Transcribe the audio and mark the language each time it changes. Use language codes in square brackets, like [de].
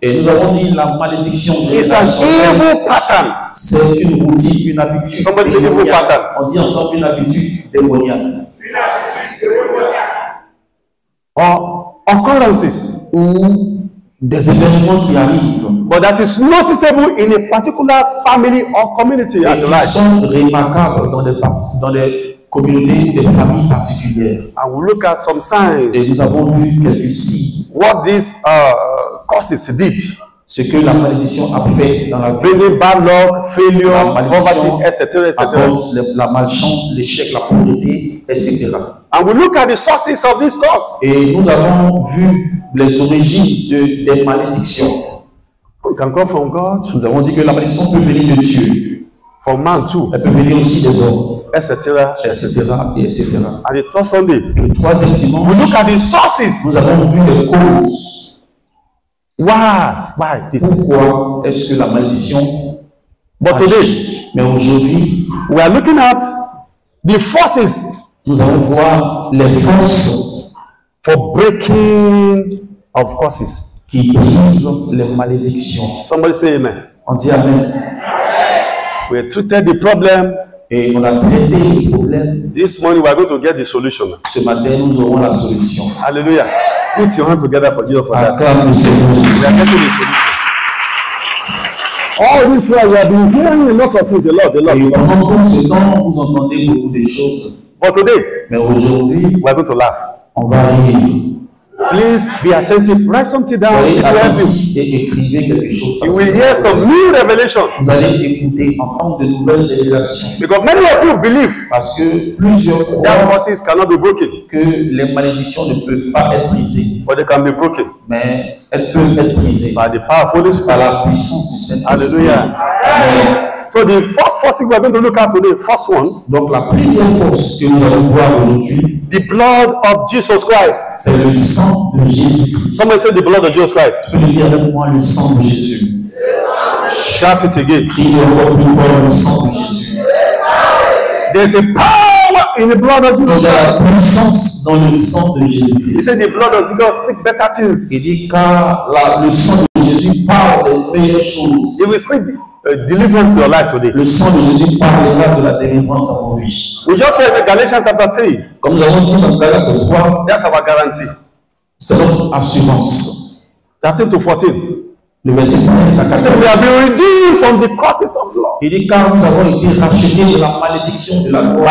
[fr] Et nous avons dit la malédiction [en] It's an evil pattern. [fr] c'est une routine, une habitude. [en] Somebody say evil pattern. [fr] On dit ensemble une habitude démoniaque. [en] Or occurrences. [fr] Ou des événements qui arrivent. [en] But that is noticeable in a particular family or community at [fr] Qui [en] large. [fr] sont remarquables dans des communautés, des familles particulières. [en] And we look at some signs. [fr] Et nous avons vu quelques signes. [en] What these causes did. [fr] Ce que la malédiction a fait dans la vie. [en] Bringing bad luck, failure, [fr] La malédiction [en] poverty, etc. [fr] apporte la malchance, l'échec, la pauvreté, etc. [en] And we look at the sources of this cause. [fr] Et nous avons vu les origines des malédictions. [en] It can come from God. [fr] Nous avons dit que la malédiction peut venir de Dieu. [en] From man too. [fr] Elle peut venir aussi des hommes, [en] Etc. [fr] etc. et etc. [en] And the third Sunday, [fr] Et le troisième dimanche, [en] we look at the sources. [fr] nous avons vu les causes. [en] Why this? [fr] Pourquoi est-ce que la malédiction [en] But [fr] agit? [en] today, [fr] Mais aujourd'hui, [en] we are looking at the forces [fr] nous allons voir les forces [en] for breaking of curses. [fr] qui brisent les malédictions. [en] Somebody say amen. [fr] On dit Amen. [en] We treated the problem. [fr] Et on a traité le problème. [en] This morning we are going to get the solution. [fr] Ce matin, nous aurons la solution. [en] Hallelujah. Put your hand together for Jesus for that. [fr] Acclame le Seigneur [en] We [fr] Jésus. [en] are getting the solution. All this while we have been hearing a lot of things, a lot. [fr] Et pendant tout ce temps, vous entendez beaucoup de choses. [en] But today, [fr] Mais aujourd'hui, [en] we are going to laugh. [fr] on va rire. [en] Please be attentive. Write something down. [fr] Soyez [en] It will help you. [fr] attentifs et écrivez quelque chose. [en] You will hear some new revelation. [fr] Vous allez écouter, entendre de nouvelles révélations. [en] Because many of you believe [fr] Parce que plusieurs [en] that [fr] croient [en] curses cannot be broken, [fr] que les malédictions ne peuvent pas être brisées. [en] but they can be broken [fr] Mais elles peuvent être brisées [en] by the power of Holy [fr] par [en] Spirit. [fr] la puissance du Saint-Esprit. Hallelujah. Amen. [en] So the first force we are going to look at today, first one, [fr] Donc la première force que nous allons voir aujourd'hui, [en] the blood of Jesus Christ. [fr] c'est le sang de Jésus-Christ. [en] Somebody say the blood of Jesus Christ. [fr] Tu peux le dire avec moi, le sang de Jésus. [en] Shout it again. [fr] Crie encore plus fort, le sang de Jésus. [en] There's a power in the blood of [fr] Il [en] Jesus [fr] y a la [en] Christ. [fr] puissance dans le sang de [en] He [fr] Jésus-Christ. [en] said the blood of Jesus speak better [fr] Il [en] things. [fr] dit car le sang de Jésus parle des meilleures choses. [en] It will speak deliverance to your life today. [fr] Le sang de Jésus parlera de la délivrance dans vos vies. [en] We just read the Galatians chapter 3. [fr] Comme nous avons dit dans Galates 3, [en] That's our guarantee. [fr] c'est notre assurance. [en] 13 to 14. [fr] Le verset 13 à [en] So we [fr] 14. [en] have been redeemed from the curses of law [fr] Il dit car nous avons été rachetés de la malédiction de la loi